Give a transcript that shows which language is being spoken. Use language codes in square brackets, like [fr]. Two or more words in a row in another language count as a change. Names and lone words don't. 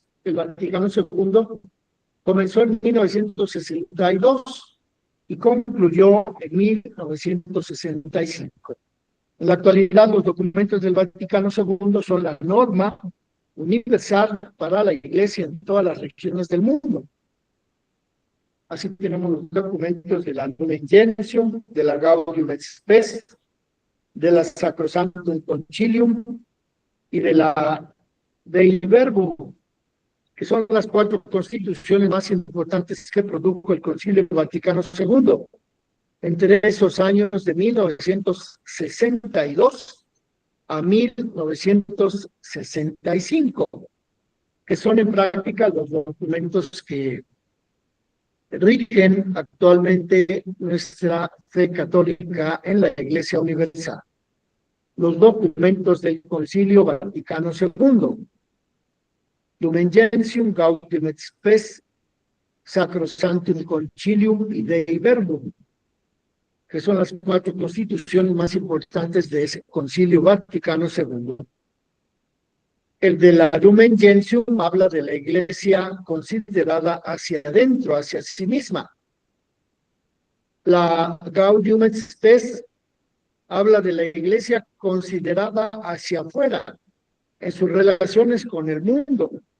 [es] El Vaticano II comenzó en 1962 y concluyó en 1965. En la actualidad, los documentos del Vaticano II son la norma universal para la Iglesia en todas las regiones del mundo. Así tenemos los documentos de la Lumen Gentium, de la Gaudium et Spes, de la Sacrosanctum Concilium y de la Dei Verbum, que son las 4 constituciones más importantes que produjo el Concilio Vaticano II entre esos años de 1962 a 1965, que son en práctica los documentos que rigen actualmente nuestra fe católica en la Iglesia Universal. Los documentos del Concilio Vaticano II: Lumen Gentium, Gaudium et Spes, Sacrosanctum Concilium y Dei Verbum, que son las 4 constituciones más importantes de ese Concilio Vaticano II. El de la Lumen Gentium habla de la Iglesia considerada hacia adentro, hacia sí misma. La Gaudium et Spes habla de la Iglesia considerada hacia afuera, en sus relaciones con el mundo.